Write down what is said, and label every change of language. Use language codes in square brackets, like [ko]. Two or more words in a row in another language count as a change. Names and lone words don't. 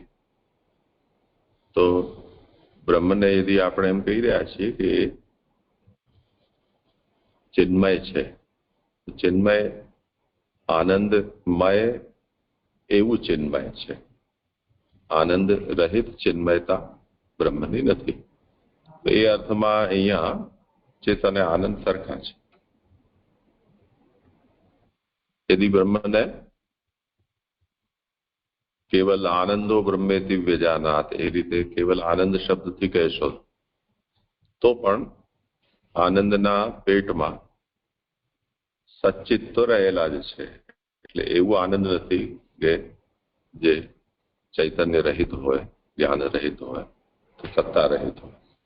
[gu] તો બ્રહ્મને યદી આપણે એમ કહી રહ્યા છીએ કે ચિન્મય છે, ચિન્મય આનંદમય એવું ચિન્મય છે. આનંદ રહિત ચિન્મયતા બ્રહ્મની નથી. તો એ અર્થમાં અહીંયા ચિત્ત અને આનંદ સરખા છે. [sa] यदि ब्रह्मने केवल आनंदो ब्रह्मेति व्यजानात [gu] એ રીતે કેવલ આનંદ શબ્દથી કહેશો તો પણ આનંદના પેટમાં સચ્ચિત તો રહેલા જ છે. એટલે એવું આનંદ નથી કે જે ચૈતન્ય રહિત હોય, જ્ઞાન રહિત હોય, સત્તા રહિત હોય.